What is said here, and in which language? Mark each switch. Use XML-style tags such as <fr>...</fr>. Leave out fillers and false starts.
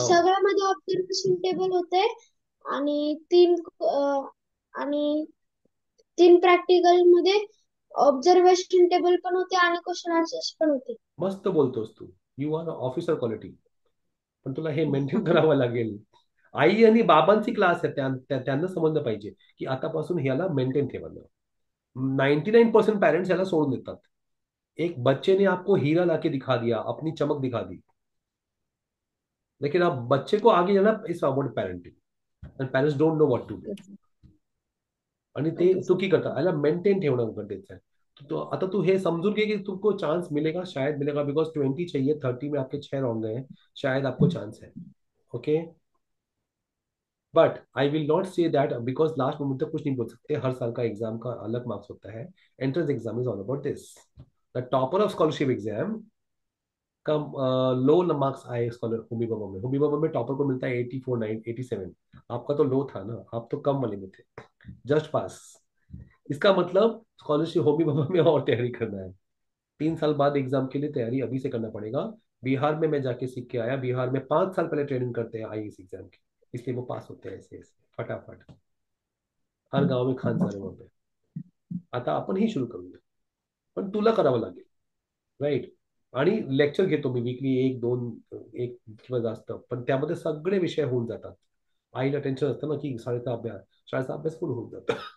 <mr>सगळ्यामध्ये observation table होते आणि 3, आणि 3 प्रॅक्टिकल मध्ये ऑब्झर्वेशन टेबल पण होते आणि क्वेश्चन आन्सर्स पण होते. मस्त बोलतोस तू.</mr> <en>You are officer quality.</en> <mr>पण तुला हे मेंटेन करावं लागेल. आई आणि बाबांची क्लास आहे, त्यांना समजलं पाहिजे की आतापासून ह्याला मेंटेन ठेवायला. 99% पेरेंट्स याला सोडून देतात.</mr> <hi>एक बच्चे ने आपको हीरा लाके दिखा दिया, अपनी चमक दिखा दी, लेकिन आप बच्चे को आगे जाना</hi> <en>Is about parenting and parents don't know what to do.</en> <mr>आणि ते</mr> <en>Okay sir.</en> <mr>चुकी करतात. याला मेंटेन ठेवणं गरजेचं आहे.</mr> <hi>तो</hi> <mr>आता तू हे समझून घे</mr> <hi>कि तुमको चांस मिलेगा, शायद मिलेगा, बिकॉज 20 चाहिए, 30 में आपके 6 रॉन्ग गए, शायद आपको चांस है. Okay.</hi> <en>but I will not say that, because last moment</en> <hi>तक कुछ नहीं बोल सकते. हर साल का एग्जाम का अलग मार्क्स होता है.</hi> <en>Entrance exam is all about this.</en> <hi>The topper of scholarship exam का लो मार्क्स आए स्कॉलर हुमी बाबा में. हुमी बाबा में टॉपर को मिलता है 84, 9, 87. आपका तो लो था ना, आप तो कम वाले में थे, जस्ट पास. इसका मतलब स्कॉलरशिप होमी बाबा में और तैयारी करना है. 3 साल बाद एग्जाम के लिए तैयारी अभी से करना पड़ेगा. बिहार में मैं जाके सीख के आया. बिहार में 5 साल पहले ट्रेनिंग करते हैं IAS एग्जाम की, इसलिए वो पास होते हैं ऐसे ऐसे फटाफट. हर गाव में खान सर आहे वहाँ पे.</hi> <mr>आता आपणही सुरू करूया. पण तुला करावं लागेल. राईट. आणि लेक्चर घेतो मी वीकली, 1-2, एक किंवा जास्त, पण त्यामध्ये सगळे विषय होऊन जातात. आईला टेन्शन असतं ना की शाळेचा अभ्यास पूर्ण होऊन जातो.</mr>